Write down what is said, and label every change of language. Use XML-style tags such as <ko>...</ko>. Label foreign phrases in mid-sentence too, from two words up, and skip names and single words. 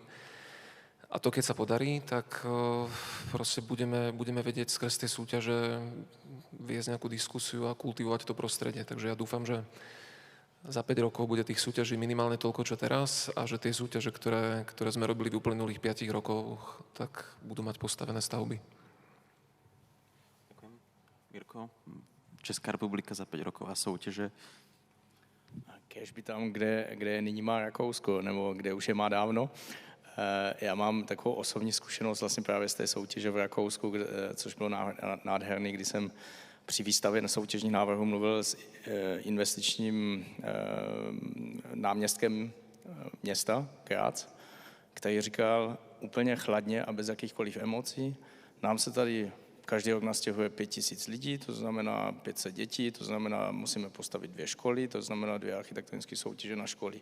<sk>A to, keď sa podarí, tak proste budeme vedieť skrz tie súťaže viesť nejakú diskusiu a kultivovať to prostredie. Takže ja dúfam, že za 5 rokov bude tých súťaží minimálne toľko, čo teraz a že tie súťaže, ktoré sme robili v uplynulých 5 rokoch, tak budú mať postavené stavby. Ďakujem. Mirko, Česká republika za 5 rokov a soutěže?</sk> <cs>Kéž by tam, kde nyní má Rakousko, nebo kde už je má dávno. Já mám takovou osobní zkušenost vlastně právě z té soutěže v Rakousku, což bylo nádherný, kdy jsem při výstavě na soutěžních návrhů mluvil s investičním náměstkem města Graz, který říkal úplně chladně a bez jakýchkoliv emocí, nám se tady každý rok nastěhuje 5000 lidí, to znamená 500 dětí, to znamená, musíme postavit 2 školy, to znamená 2 architektonické soutěže na školy.</cs>